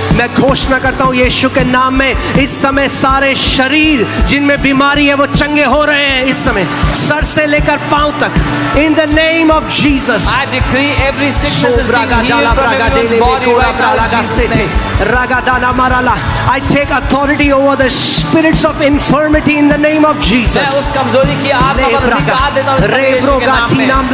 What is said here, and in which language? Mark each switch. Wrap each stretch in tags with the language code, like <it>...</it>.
<hi>मैं घोषणा करता हूँ यीशु के नाम में इस समय सारे शरीर जिनमें बीमारी है वो चंगे हो रहे हैं इस समय, सर से लेकर पांव तक।</hi> <en>In the name of Jesus. I decree every sickness is being healed from everyone's body right now in Jesus' name. Ragadana marala. I take authority over the spirits of infirmity in the name of Jesus.</en> <hi>मैं उस कमजोरी की आत्मा पर अधिकार देता हूँ इस समय यीशु के नाम में।</hi>